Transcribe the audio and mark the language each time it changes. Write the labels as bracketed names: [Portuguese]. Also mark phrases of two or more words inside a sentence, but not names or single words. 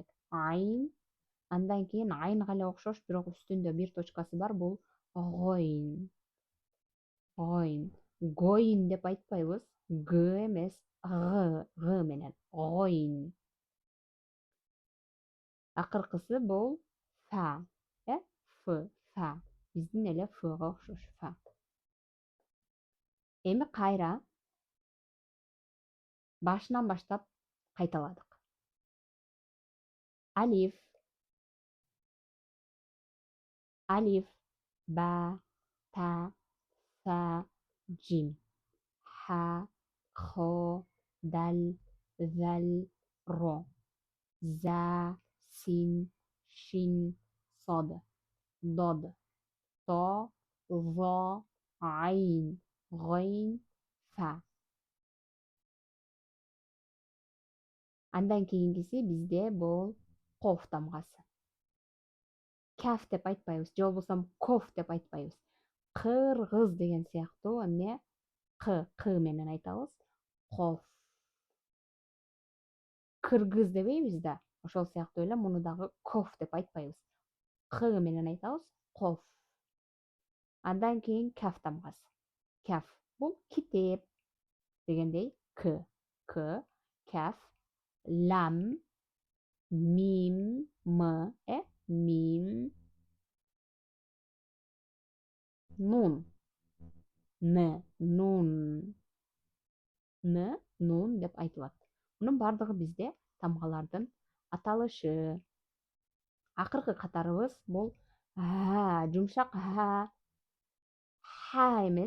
[Kyrgyz] Айын, андан кийин айынга эле окшош, бирок үстүндө бир точкасы бар, бул гойн. Гойн. Гойн деп айтпайбыз. Г эмес, Г менен. Гойн. Акыркысы бул фа. Ф, фа. Биздин эле фга окшош, фа. Эми кайра башынан баштап кайталадык. [Arabic] ألف، ألف, با، تا، ثا، جيم، حا، خا، دال، ذال، را، زا، سين، شين، صاد، ضاد, طا، ظا، عين، غين، فا. [Kyrgyz] Андан кийинкиси бизде бул коф тамгасы. Каф деп айтпайбыз, же болбосо коф деп айтпайбыз. Кыргыз деген сыяктуу эмне к менен айтабыз. Коф. Кыргыз дебейбиз да, ошол сыяктуу эле муну дагы коф деп айтпайбыз. К менен айтабыз, коф. Андан кийин каф тамгасы. Каф бул китеп дегендей к, каф, [Arabic] لام، ميم، ميم, [Kyrgyz] нун, нун деп айтылат. Мунун баардыгы бизде тамгалардын аталышы. Акыркы катарыбыз бул жумшак ха эмес.